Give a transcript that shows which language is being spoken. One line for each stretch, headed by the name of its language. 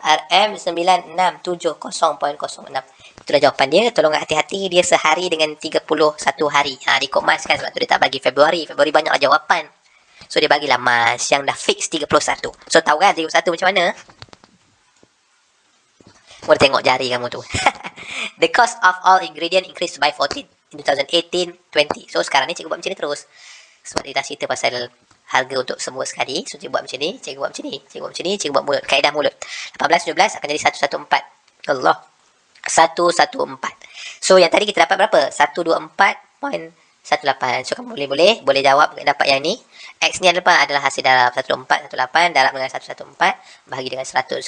Malay: RM9670.06. Itulah jawapan dia. Tolong hati-hati, dia sehari dengan 31 hari. Dia ikut mas kan, sebab tu dia tak bagi Februari. Februari banyaklah jawapan. So dia bagilah mas yang dah fix 31. So tahu kan 31 macam mana? Boleh tengok jari kamu tu.
English: The cost of all ingredient increased by 14 in 2018-20.
Malay: So sekarang ni cikgu buat macam ni terus. Sebab dia dah cerita pasal harga untuk semua sekali. So cikgu buat macam ni, cikgu buat macam ni, cikgu buat macam ni, cikgu buat mulut, kaedah mulut. 18, 17 akan jadi 114. Allah. 114. So yang tadi kita dapat berapa? 124.18. So kamu boleh jawab dapat yang ni. X ni adalah hasil darab 1418 darab dengan 114 bahagi dengan 100.